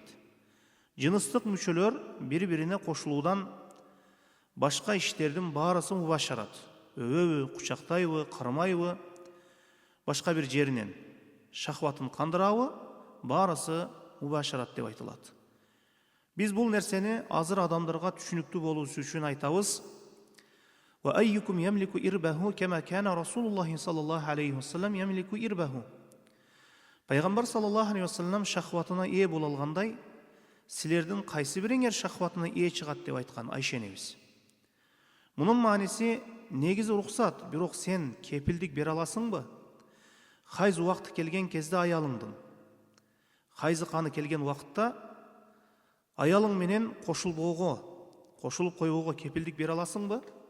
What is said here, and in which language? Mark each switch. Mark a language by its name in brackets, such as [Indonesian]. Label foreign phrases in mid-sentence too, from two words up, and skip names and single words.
[Kyrgyz] Жыныстык мүчөлөр бири-бирине кошулуудан башка иштердин баарысы мубашарат. Өбөбү, кучактайбы, кармайбы, башка бир жеринен шахватын кандырабы, баарысы мубашарат деп айтылат. Биз бул нерсени азыр адамдарга түшүнүктүү болуусу үчүн айтабыз. [Arabic] وَأَيُّكُمْ يَمْلِكُ إِرْبَهُ كَمَا كَانَ رَسُولُ اللّٰهِ صَلَّى اللّٰهِ عَلَيْهِ وَسَلَّمْ يَمْلِكُ إِرْبَهُ. [Kyrgyz] Пайгамбар [Arabic] صلى الله عليه وسلم [Kyrgyz] шахватына ээ боло алгандай, силердин кайсы бириңер шахватына ээ чыгат деп айткан Айша энебиз. Мунун мааниси негизи уруксат, бирок сен кепилдик бере аласыңбы? Хайыз убакыты келген кезде аялыңдын. Хайызы каны келген убакытта аялың менен кошулуп коюуга кепилдик бере аласыңбы?